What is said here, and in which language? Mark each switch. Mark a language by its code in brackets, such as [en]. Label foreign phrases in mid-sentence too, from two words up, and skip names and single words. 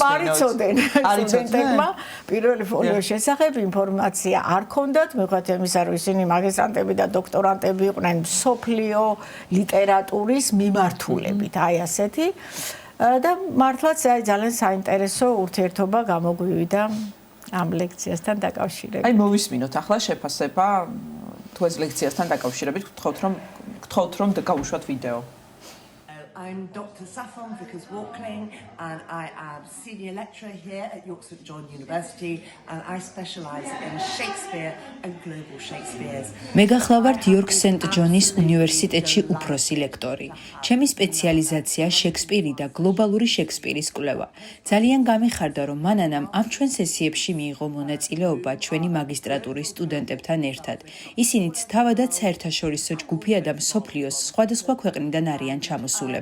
[ka] არიცოდენ სტუდენტებმა პირველი ფოლიოს შესახებ ინფორმაცია არ ქონდათ, მიუხედავად იმისა, რომ ისინი მაგისტრანტები და დოქტორანტები იყვნენ მსოფლიო ლიტერატურის მიმართულებით, აი ასეთი და მართლაც აი ძალიან საინტერესო ურთიერთობა გამოგვივიდა ამ ლექციასთან დაკავშირებით. აი მოვისმინოთ ახლა შეფასება თუ ეს ლექციასთან დაკავშირებით გთხოვთ რომ გავუშვათ ვიდეო. [en] I'm Dr. Saffron Vickers-Walkling and I am senior lecturer here at York St John University and I specialise in Shakespeare and global Shakespeares. [ka] მე გახლავართ იორკ სენტ ჯონის უნივერსიტეტში უფროსი ლექტორი. ჩემი სპეციალიზაცია შექსპირი და გლობალური შექსპირის კვლევა. ძალიან გამიხარდა რომ მანანამ ამ ჩვენ სესიებში მიიღო მონაწილეობა ჩვენი მაგისტრატურის სტუდენტებთან ერთად. ისინიც თავადაც საერთაშორისო ჯგუფია და მსოფლიოს სხვადასხვა ქვეყნიდან არიან ჩამოსულები.